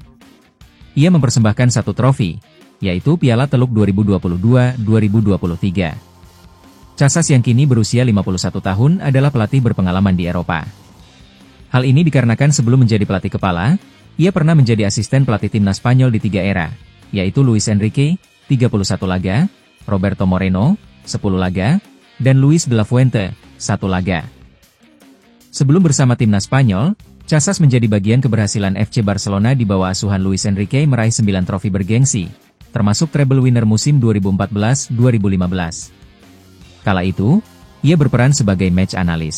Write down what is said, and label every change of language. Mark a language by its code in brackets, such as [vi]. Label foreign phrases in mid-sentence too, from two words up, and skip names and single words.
[id] Ia mempersembahkan 1 trofi, yaitu Piala Teluk 2022-2023. Casas yang kini berusia 51 tahun adalah pelatih berpengalaman di Eropa. Hal ini dikarenakan sebelum menjadi pelatih kepala, ia pernah menjadi asisten pelatih timnas Spanyol di 3 era, yaitu Luis Enrique, 31 laga, Roberto Moreno, 10 laga, dan Luis de la Fuente, 1 laga. Sebelum bersama timnas Spanyol, Casas menjadi bagian keberhasilan FC Barcelona di bawah asuhan Luis Enrique meraih 9 trofi bergengsi, termasuk [en] treble winner [id] musim 2014-2015. Kala itu, ia berperan sebagai match analis.